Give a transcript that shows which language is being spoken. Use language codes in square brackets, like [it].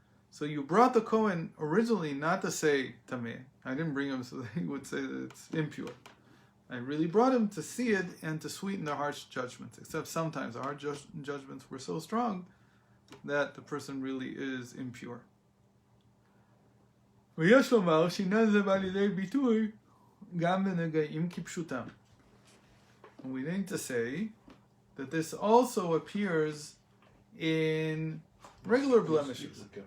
[en] So you brought the Kohen originally not to say tameh. I didn't bring him so that he would say that it's impure. I really brought him to see it and to sweeten the harsh judgments. Except sometimes the harsh judgments were so strong that the person really is impure. [he] ויש לומר שעניין זה בא לידי ביטוי גם בנגעים כפשוטם. [en] And we need to say that this also appears in regular blemishes.